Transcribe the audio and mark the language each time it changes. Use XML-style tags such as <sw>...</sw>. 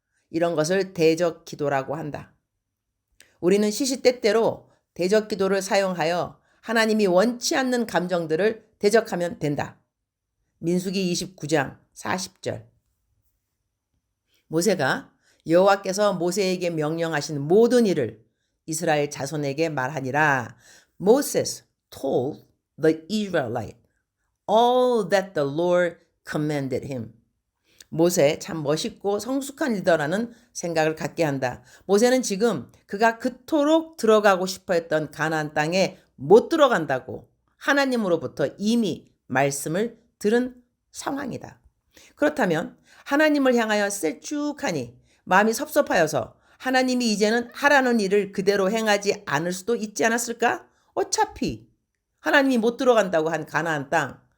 <ko>이런 것을 대적 기도라고 한다. 우리는 시시때때로 대적 기도를 사용하여 하나님이 원치 않는 감정들을 대적하면 된다. 민수기 29장 40절. 모세가 여호와께서 모세에게 명령하신 모든 일을 이스라엘 자손에게 말하니라.</ko> <en>Moses told the Israelites all that the Lord commanded him.</en> <ko>모세 참 멋있고 성숙한 리더라는 생각을 갖게 한다. 모세는 지금 그가 그토록 들어가고 싶어 했던 가나안 땅에 못 들어간다고 하나님으로부터 이미 말씀을 들은 상황이다. 그렇다면 하나님을 향하여 셀쭉하니 마음이 섭섭하여서 하나님이 이제는 하라는 일을 그대로 행하지 않을 수도 있지 않았을까? 어차피 하나님이 못 들어간다고 한 가나안 땅,</ko>